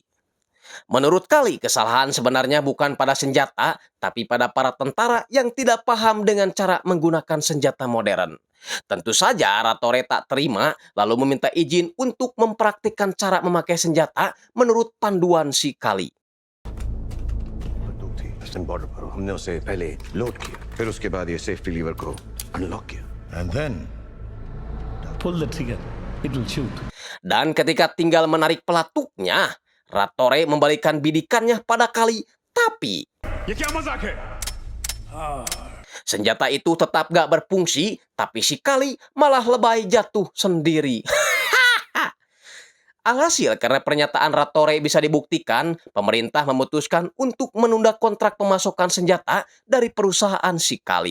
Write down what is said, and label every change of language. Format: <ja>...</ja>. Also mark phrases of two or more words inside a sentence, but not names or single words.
<id>Menurut Kali, kesalahan sebenarnya bukan pada senjata, tapi pada para tentara yang tidak paham dengan cara menggunakan senjata modern. Tentu saja Ratore tak terima, lalu meminta izin untuk mempraktikkan cara memakai senjata menurut panduan si Kali.</id> <hi>बॉर्डर पर हमने उसे पहले लोड किया, फिर उसके बाद ये</hi> <en>safety lever</en> <hi>को अनलॉक किया.</hi> <en>And then Pull the trigger. It will shoot.</en> <id>Dan ketika tinggal menarik pelatuknya, Ratore membalikan bidikannya pada Kali, tapi</id> <hi>ये क्या मजाक है?</hi> <id>senjata itu tetap gak berfungsi, tapi si Kali malah lebay jatuh sendiri. Alhasil, karena pernyataan Ratore bisa dibuktikan, pemerintah memutuskan untuk menunda kontrak pemasokan senjata dari perusahaan si Kali.</id>